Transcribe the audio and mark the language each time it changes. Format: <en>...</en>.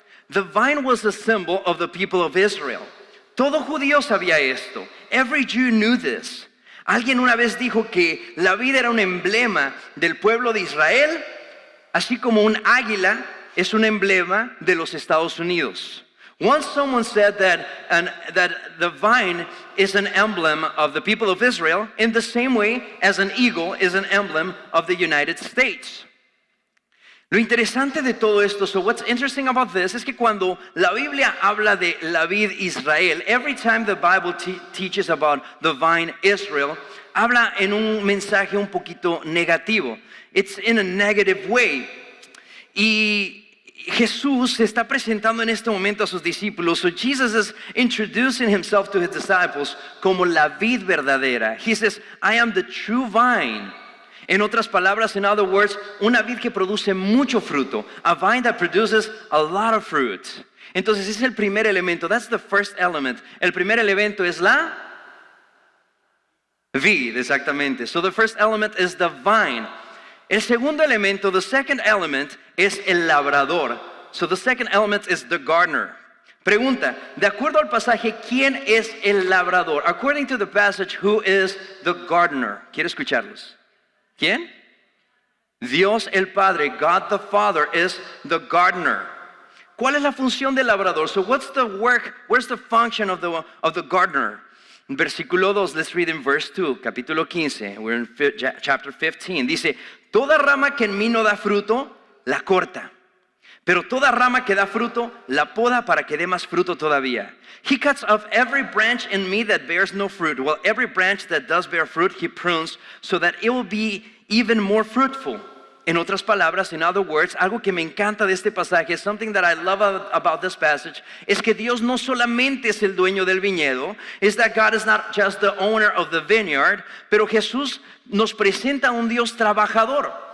<en>The vine was a symbol of the people of Israel.</en> <es>Todo judío sabía esto.</es> <en>Every Jew knew this.</en> <es>Alguien una vez dijo que la vid era un emblema del pueblo de Israel, así como un águila es un emblema de los Estados Unidos.</es> <en>Once someone said that the vine is an emblem of the people of Israel in the same way as an eagle is an emblem of the United States.</en> <es>Lo interesante de todo esto,</es> <en>so what's interesting about this,</en> <es>es que cuando la Biblia habla de la vid Israel,</es> <en>every time the Bible teaches about the vine Israel,</en> <es>habla en un mensaje un poquito negativo.</es> <en>It's in a negative way.</en> <es>Y Jesús se está presentando en este momento a sus discípulos.</es> <en>So Jesus is introducing himself to his disciples</en> <es>como la vid verdadera.</es> <en>He says, I am the true vine.</en> <es>En otras palabras,</es> <en>in other words,</en> <es>una vid que produce mucho fruto.</es> <en>A vine that produces a lot of fruit.</en> <es>Entonces, ese es el primer elemento.</es> <en>That's the first element.</en> <es>El primer elemento es la vid, exactamente.</es> <en>So the first element is the vine.</en> <es>El segundo elemento,</es> <en>the second element,</en> <es>es el labrador.</es> <en>So the second element is the gardener.</en> <es>Pregunta, de acuerdo al pasaje, ¿quién es el labrador?</es> <en>According to the passage, who is the gardener?</en> <es>Quiero escucharlos. ¿Quién? Dios el Padre,</es> <en>God the Father is the gardener.</en> <es>¿cuál es la función del labrador?</es> <en>So what's the work, where's the function of the gardener?</en> <es>Versículo 2,</es> <en>let's read in verse 2,</en> <es>capítulo 15,</es> <en>we're in chapter 15.</en> <es>Dice, toda rama que en mí no da fruto, la corta. Pero toda rama que da fruto, la poda para que dé más fruto todavía.</es> <en>He cuts off every branch in me that bears no fruit, while every branch that does bear fruit, he prunes, so that it will be even more fruitful.</en> <es>En otras palabras,</es> <en>in other words,</en> <es>algo que me encanta de este pasaje,</es> <en>something that I love about this passage,</en> <es>es que Dios no solamente es el dueño del viñedo,</es> <en>is that God is not just the owner of the vineyard,</en> <es>pero Jesús nos presenta a un Dios trabajador.</es>